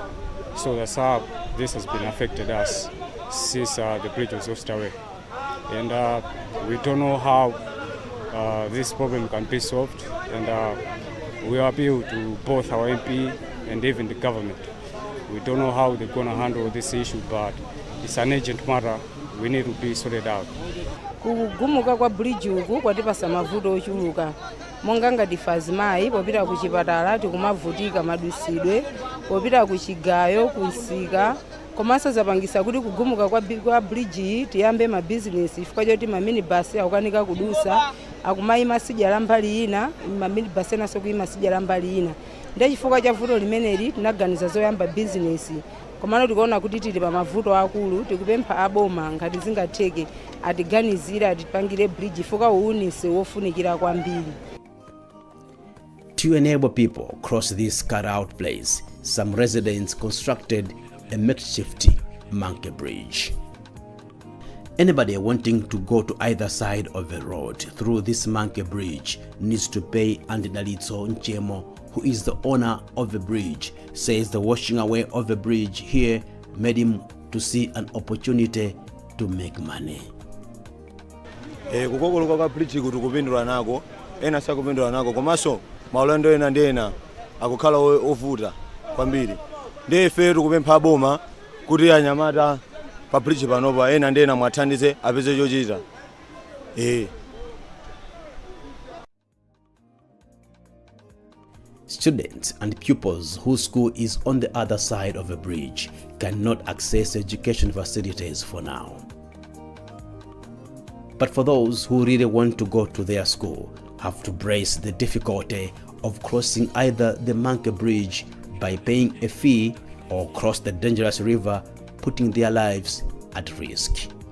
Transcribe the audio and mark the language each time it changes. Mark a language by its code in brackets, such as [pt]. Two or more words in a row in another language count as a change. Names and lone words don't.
[en] So that's how this has been affected us since the bridge was washed away, and we don't know how this problem can be solved, and we appeal to both our MP and even the government. We don't know how they're going to handle this issue, but it's an urgent matter. We need to be sorted out. [ny] Kugumuka kwa bridge uku kwatipasa mavuto ochuluka. Monga ngati Fazimayi popita ku chipatala tikumavutika madusidwe, popita ku Chigayo kunsika. Komanso zapangisa kuti kugumuka kwa bridge tiyambe ma business chifukwa choti ma minibus akukanika kudusa akumayima sidya la mbali ina, ma minibus enaso kuyima sidya la mbali ina. Ndi chifukwa cha vuto limeneli tinaganiza zoyamba business. Komano tikuona kuti tili pa mavuto akulu, tikupempha aboma ngati zingatheke atiganizira atipangire bridge chifukwa uunise wofunikira kwambiri. [en] To enable people cross this cut-out place, some residents constructed a makeshift monkey bridge. Anybody wanting to go to either side of the road through this monkey bridge needs to pay, and Dalitso Nchemo, who is the owner of the bridge, says the washing away of the bridge here made him to see an opportunity to make money. [ny] Kukokoloka kwa bridge kuti kupindula nako, ena sakupindula nako, komanso maulendo ena ndi ena akukhala ovuta kwambiri. Ndi ife tikupempha aboma kuti anyamata pa bridge panopa ena ndi ena mwathandize apeze chochita. [en] Students and pupils whose school is on the other side of the bridge cannot access education facilities for now. But for those who really want to go to their school, have to brace the difficulty of crossing either the monkey bridge by paying a fee or cross the dangerous river, putting their lives at risk.